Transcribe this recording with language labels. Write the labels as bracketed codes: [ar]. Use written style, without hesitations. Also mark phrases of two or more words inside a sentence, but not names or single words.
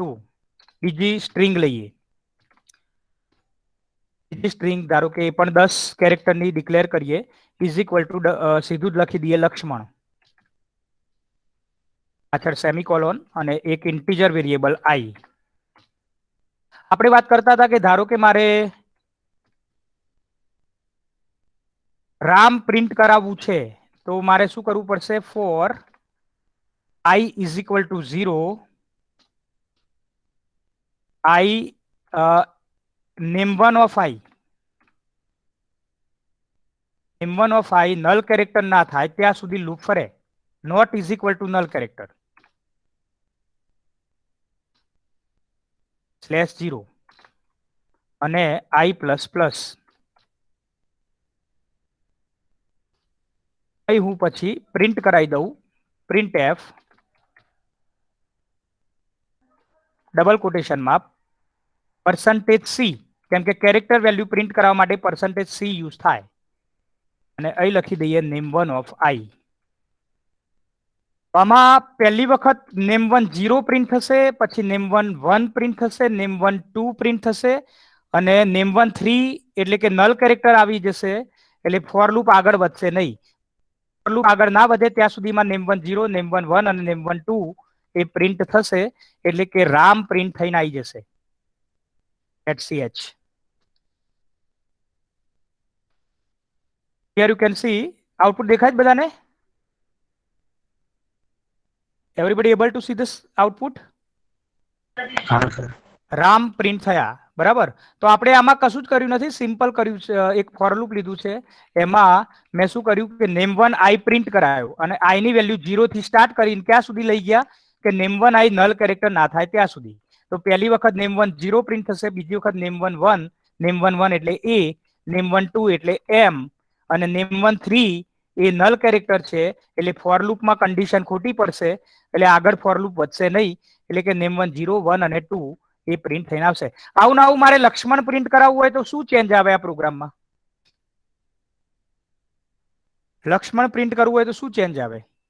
[gu] બીજી સ્ટ્રિંગ લઈએ, બીજી સ્ટ્રિંગ ધારો કે એ પણ 10 કેરેક્ટરની ડિક્લેર કરીએ, [en] is equal to [gu] સીધું જ લખી દઈએ લક્ષ્મણ, પાછળ સેમિકોલોન અને એક ઇન્ટીજર વેરિયેબલ i. આપણે વાત કરતા હતા કે ધારો કે મારે રામ પ્રિન્ટ કરાવવું છે તો મારે શું કરવું પડશે? [en] for i is equal to 0, i name1 of i, name1 of i null character [gu] ના થાય ત્યાં સુધી લૂપ ફરે, [en] not is equal to null character /0 અને i plus plus. [gu] હું પછી પ્રિન્ટ કરાવી દઉં, printf ડબલ કોટેશનમાં %c, કેમ કે [en] character value [gu] પ્રિન્ટ કરવા માટે %c યુઝ થાય, અને અહીં લખી દઈએ [en] name1 of i. [gu] આમાં પહેલી વખત name1 0 પ્રિન્ટ થશે, પછી name1 1 પ્રિન્ટ થશે, name1 2 પ્રિન્ટ થશે, અને name1 3 એટલે કે [en] null character [gu] આવી જશે, એટલે [en] for loop [gu] આગળ વધશે નહીં. [en] for loop [gu] આગળ ના વધે ત્યાં સુધીમાં name1 0, name1 1 અને name1 2 એ પ્રિન્ટ થશે, એટલે કે રામ પ્રિન્ટ થઈને આવી જશે @ch. [en] Here you can see [gu] આઉટપુટ દેખાય છે બધાને? [en] Everybody able to see this output? [hi] हाँ सर. [gu] રામ પ્રિન્ટ થયા, બરાબર. તો આપણે આમાં કશું જ કર્યું નથી, સિમ્પલ કર્યું છે, એક [en] for loop [gu] લીધું છે, એમાં મેં શું કર્યું કે name1 i પ્રિન્ટ કરાયો અને i ની વેલ્યુ 0 થી સ્ટાર્ટ કરીને ક્યાં સુધી લઈ ગયા કે name1 i [en] null character [gu] ના થાય ત્યાં સુધી. તો પહેલી વખત name1 0 પ્રિન્ટ થશે, બીજી વખત name1 1, name1 1 એટલે a, name1 2 એટલે m, અને name1 3 એ [en] null character [gu] છે, એટલે ફોર લૂપમાં કન્ડિશન ખોટી પડશે, એટલે આગળ [en] for loop [gu] વધશે નહીં, એટલે કે name1 0, 1 અને 2 એ પ્રિન્ટ થઈને આવશે. આવું ને આવું મારે લક્ષ્મણ પ્રિન્ટ કરાવવું હોય તો શું ચેન્જ આવે આ પ્રોગ્રામમાં? લક્ષ્મણ પ્રિન્ટ કરવું હોય તો શું ચેન્જ આવે?